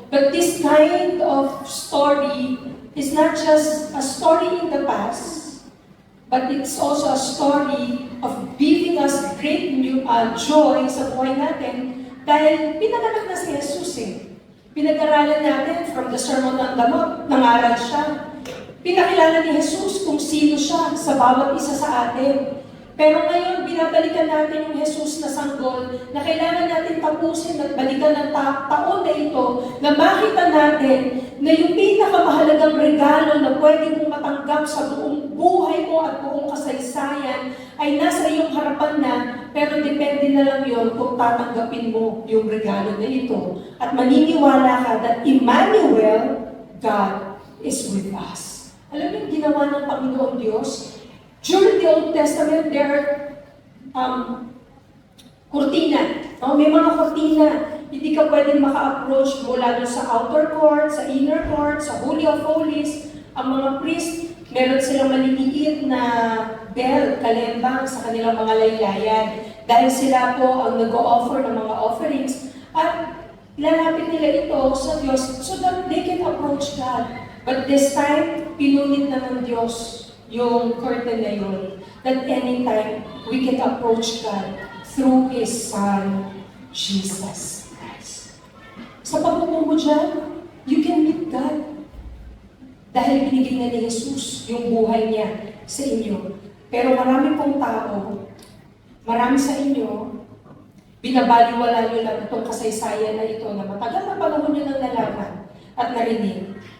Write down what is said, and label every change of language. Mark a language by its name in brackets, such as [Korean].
[English] But this kind of story is not just a story in the past, but it's also a story of giving us great joy [Filipino] sa buhay natin dahil pinanganak na si Jesus eh. Pinag-aralan natin from the Sermon on the Mount, nangaral siya. Pinakilala ni Jesus kung sino siya sa bawat isa sa atin. Pero ngayon, binabalikan natin yung Jesus na sanggol na kailangan natin tapusin at balikan ng taon na ito na makita natin na yung pinakamahalagang regalo na pwede mong matanggap sa buong buhay mo at buong kasaysayan ay nasa iyong harapan na, pero depende na lang yon kung tatanggapin mo yung regalo na ito at maniniwala ka [English] that Emmanuel, God is with us. [Filipino] Alam mo yung ginawa ng Panginoon Diyos? [English] During the Old Testament, there are kurtina. [Filipino] No? May mga kurtina. Hindi ka pwedeng maka-approach mula doon sa outer court, sa inner court, sa Holy of Holies. Ang mga priest, meron silang maliliit na bell, kalembang sa kanilang mga laylayan. Dahil sila po ang nag-o-offer ng mga offerings. At lalapit nila ito sa Diyos [English] so that they can approach God. But this time, [Filipino] pinunit na ng Diyos yung curtain na yun, [English] that anytime we can approach God through His Son, Jesus Christ. [Filipino] Sa pagpupo mo dyan, [English] you can meet God. [Filipino] Dahil binigay na ni Jesus yung buhay niya sa inyo. Pero marami pong tao, marami sa inyo, binabaliwala nyo lang itong kasaysayan na ito na matagal na panahon nyo nang nalaman at narinig.